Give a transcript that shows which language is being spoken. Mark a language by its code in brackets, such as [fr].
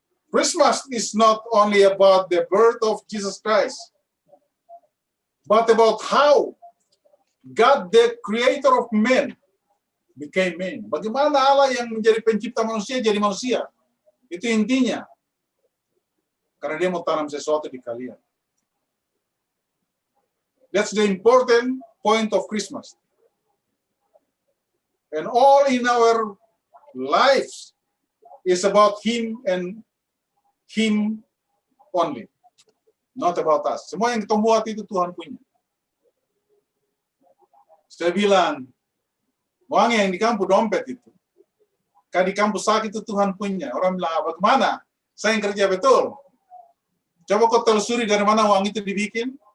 [en] Christmas is not only about the birth of Jesus Christ, but about how God, the creator of men, became man. [id] Bagaimana Allah yang menjadi pencipta manusia jadi manusia. Itu intinya. Karena dia mau tanam sesuatu di kalian. [en] That's the important point of Christmas. And all in our lives is about Him and Him only. Not about us. [id] Semua yang kita buat itu Tuhan punya. Saya bilang, uang yang di kampus dompet itu, kan di kampus sakit itu Tuhan punya. Orang bilang, bagaimana? Saya yang kerja betul. Coba kau telusuri dari mana uang itu dibikin.